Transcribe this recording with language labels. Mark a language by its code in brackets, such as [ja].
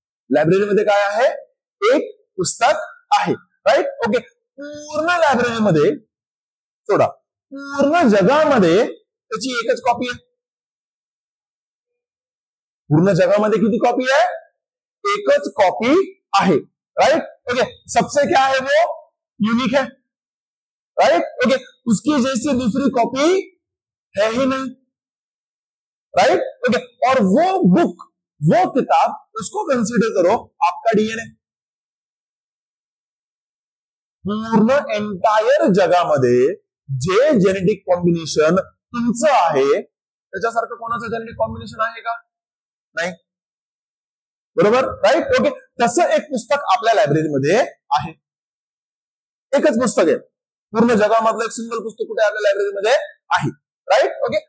[mr] लायब्ररीमध्ये काय आहे, एक पुस्तक आहे. राईट. ओके. पूर्ण लायब्ररीमध्ये सोडा, पूर्ण जगामध्ये त्याची एकच कॉपी आहे. पूर्ण जगामध्ये किती कॉपी है, एकच कॉपी आहे. [hi] राइट. ओके. सबसे क्या है, वो यूनिक है. राइट. ओके. उसकी जैसी दूसरी कॉपी है ही नहीं. राइट. ओके. और वो बुक, वो किताब, उसको कंसीडर करो आपका डीएनए. [mr] पूर्ण एंटायर जगामध्ये जे जेनेटिक कॉम्बिनेशन तुमचं आहे त्याच्यासारखं कोणाचं जेनेटिक कॉम्बिनेशन आहे का, नाही. बरोबर. राईट. ओके. तसं एक पुस्तक आपल्या लायब्ररीमध्ये आहे. एकच पुस्तक आहे, पूर्ण जगामधलं एक सिंगल पुस्तक कुठे आपल्या लायब्ररीमध्ये आहे. राईट. ओके.